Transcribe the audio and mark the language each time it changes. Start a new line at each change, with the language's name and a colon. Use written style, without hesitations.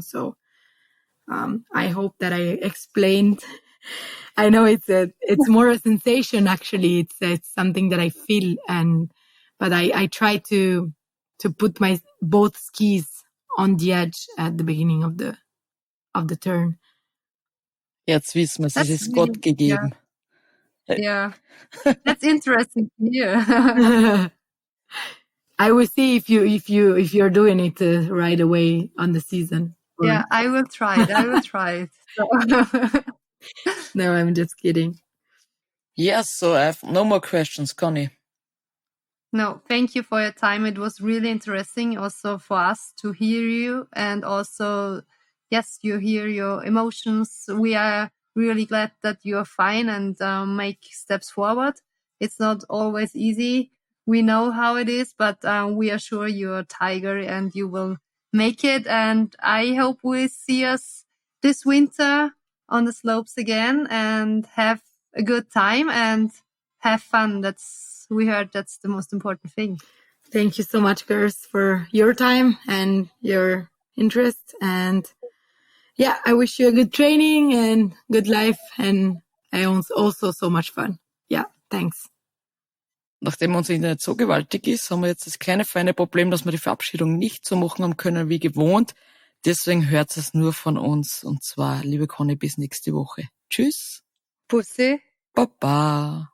English: So I hope that I explained. I know it's more a sensation. Actually, it's something that I feel, but I try to put my both skis on the edge at the beginning of the turn.
German: Jetzt wissen wir, es ist Gott gegeben.
English: Yeah. That's interesting to hear. I will see if you're doing it right away on the season. Yeah, I will try it. So. No, I'm just kidding. Yes, so I have no more questions, Connie. No, thank you for your time. It was really interesting also for us to hear you, and also, yes, you hear your emotions. We are really glad that you are fine and make steps forward. It's not always easy. We know how it is, but we are sure you're a tiger and you will make it. And I hope we see us this winter on the slopes again and have a good time and have fun. We heard that's the most important thing. Thank you so much, girls, for your time and your interest. And yeah, I wish you a good training and good life. And also so much fun. Yeah, thanks.
German: Nachdem unser Internet so gewaltig ist, haben wir jetzt das kleine feine Problem, dass wir die Verabschiedung nicht so machen haben können wie gewohnt. Deswegen hört es nur von uns. Und zwar, liebe Conny, bis nächste Woche. Tschüss. Pussy. Baba.